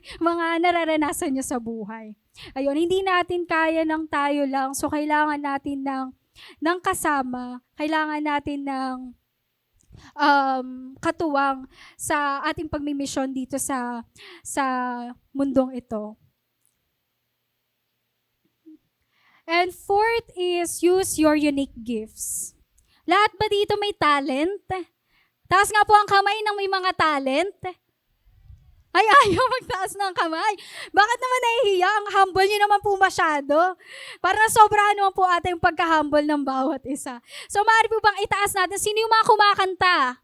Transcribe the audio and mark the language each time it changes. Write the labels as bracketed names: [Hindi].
[Filipino] Mga nararanasan nyo sa buhay. Ayun, hindi natin kaya ng tayo lang. So, kailangan natin ng kasama. Kailangan natin ng katuwang sa ating pagmimisyon dito sa mundong ito. [English] And fourth is use your unique gifts. [Filipino] Lahat ba dito may talent? Taas nga po ang kamay ng may mga talent. Ay, ayaw magtaas ng kamay. Bakit naman nahihiya? Ang humble nyo naman po masyado. Para sobrahan naman po ata yung pagka-humble ng bawat isa. So, maaari po bang itaas natin? Sino yung mga kumakanta?